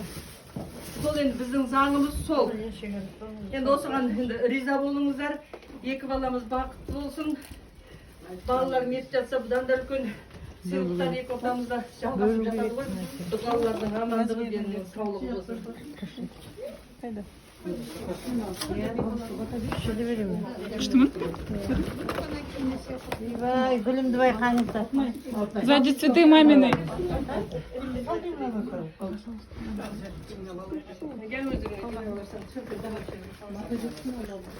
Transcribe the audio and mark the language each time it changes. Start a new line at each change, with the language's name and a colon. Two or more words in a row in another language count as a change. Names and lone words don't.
Kazakh: Сол енді біздің заңымыз сол. Енді осыған риза болыңыздар. Екі баламыз бақытты болсын. Балалар мертіп жатса, бұдан да үлкен сыйлықтар екі ортамызда жалғасып жатады ғой. Балалардың амандығы мен саулығы болсын.
Russian: Что мы?
Kazakh: Гүлімді байқаңыздар.
Russian: Сзади цветы мамины.
Turkish: Gel özür dilerim.